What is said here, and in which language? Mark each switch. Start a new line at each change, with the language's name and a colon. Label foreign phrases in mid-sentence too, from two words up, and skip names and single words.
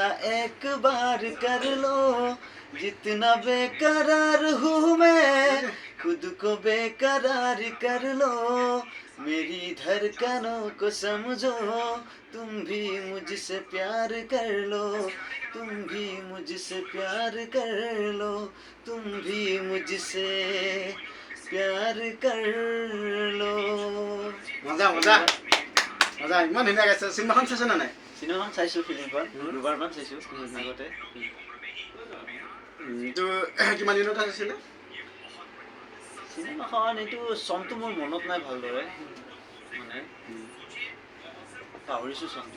Hindi: एक बार कर लो जितना बेकरार हूँ मैं खुद को बेकरार कर लो मेरी धड़कनों को समझो तुम भी मुझसे प्यार कर लो तुम भी मुझसे प्यार कर लो तुम भी मुझसे प्यार कर लो
Assamese: মজা মজা মজা ইমান ধুনীয়া গাইছে চিনেমাখন চাইছে নে নাই চিনেমাখন চাইছোঁ ফিল্মখন দুবাৰমান চাইছোঁ আগতে এইটো কিমান দিনত আছিলে চিনেমাখন এইটো চনটো মোৰ মনত নাই ভালদৰে মানে পাহৰিছোঁ চনটো